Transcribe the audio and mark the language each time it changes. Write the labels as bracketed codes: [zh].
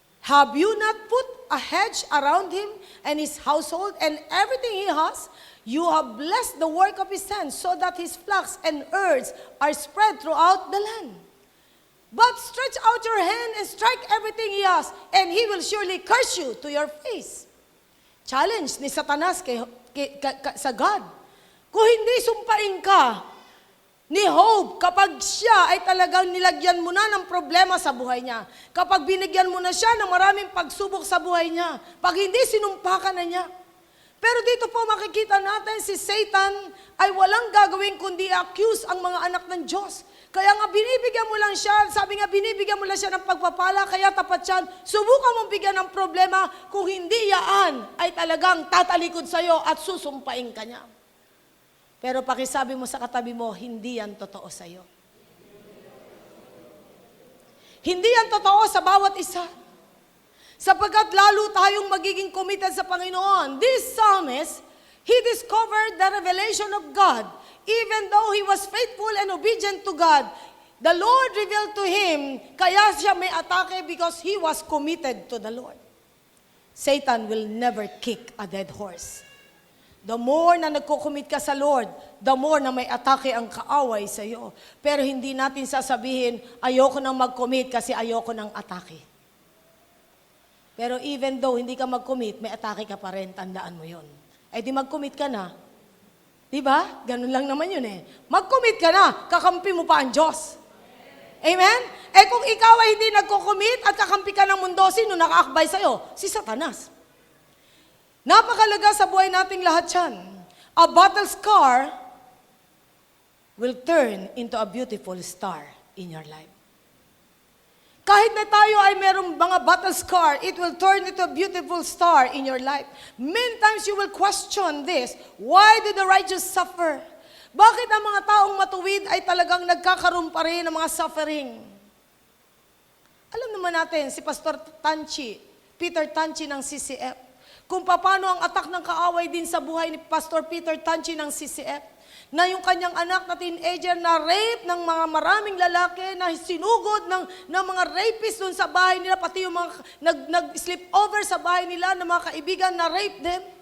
[en] Have you not put a hedge around him and his household and everything he has? You have blessed the work of his hands so that his flocks and herds are spread throughout the land. But stretch out your hand and strike everything he has, and he will surely curse you to your face. [tl] Challenge ni Satanas sa God. Kung hindi sumpain ka ni Job, kapag siya ay talagang nilagyan mo na ng problema sa buhay niya, kapag binigyan mo na siya ng maraming pagsubok sa buhay niya, pag hindi sinumpa ka na niya. Pero dito po makikita natin si Satan ay walang gagawin kundi accuse ang mga anak ng Diyos. Kaya nga binibigyan mo lang siya, sabi nga binibigyan mo lang siya ng pagpapala, kaya tapat siya, subukan mong bigyan ng problema, kung hindi yaan ay talagang tatalikod sa'yo at susumpain ka niya. Pero pakisabi mo sa katabi mo, hindi yan totoo sa'yo. Hindi yan totoo sa bawat isa. Sapagkat lalo tayong magiging committed sa Panginoon. [en] This psalmist, he discovered the revelation of God. Even though he was faithful and obedient to God, the Lord revealed to him, [tl] kaya siya may atake [en] because he was committed to the Lord. Satan will never kick a dead horse. [tl] The more na nagko-commit ka sa Lord, the more na may atake ang kaaway sa iyo. Pero hindi natin sasabihin, ayoko nang mag-commit kasi ayoko nang atake. Pero even though hindi ka mag-commit, may atake ka pa rin, tandaan mo yon. Eh di mag-commit ka na. Diba? Ganun lang naman yun eh. Mag-commit ka na, kakampi mo pa ang Diyos. Amen? Eh kung ikaw ay hindi nagko-commit at kakampi ka ng mundo, sino nakaakbay sa'yo? Si Satanas. Napakalaga sa buhay nating lahat yan. [en] A battle scar will turn into a beautiful star in your life. [tl] Kahit na tayo ay merong mga battle scar, [en] it will turn into a beautiful star in your life. Many times you will question this. Why do the righteous suffer? [tl] Bakit ang mga taong matuwid ay talagang nagkakaroon pa rin ng mga suffering? Alam naman natin, si Pastor Tanchi, Peter Tanchi ng CCF, kung paano ang atak ng kaaway din sa buhay ni Pastor Peter Tanchi ng CCF, na yung kanyang anak na teenager na rape ng mga maraming lalaki, na sinugod ng mga rapists doon sa bahay nila, pati yung mga nag-sleep over sa bahay nila ng mga kaibigan na rape them.